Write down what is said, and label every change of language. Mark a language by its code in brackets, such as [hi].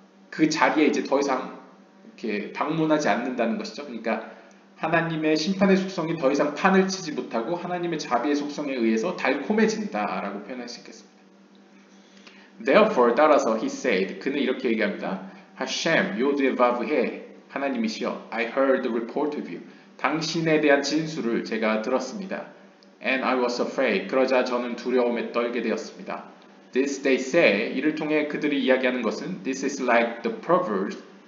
[ko] 그 자리에 이제 더 이상 이렇게 방문하지 않는다는 것이죠. 그러니까 하나님의 심판의 속성이 더 이상 판을 치지 못하고 하나님의 자비의 속성에 의해서 달콤해진다라고 표현할 수 있겠습니다. Therefore, 따라서 [en] he said, [ko] 그는 이렇게 얘기합니다. [en] Hashem, [ko] 요드에바브해, 하나님이시여, [en] I heard the report of you. [ko] 당신에 대한 진술을 제가 들었습니다. [en] And I was afraid. [ko] 그러자 저는 두려움에 떨게 되었습니다. [en] This they say. [ko] 이를 통해 그들이 이야기하는 것은 [en] This is like the Proverbs.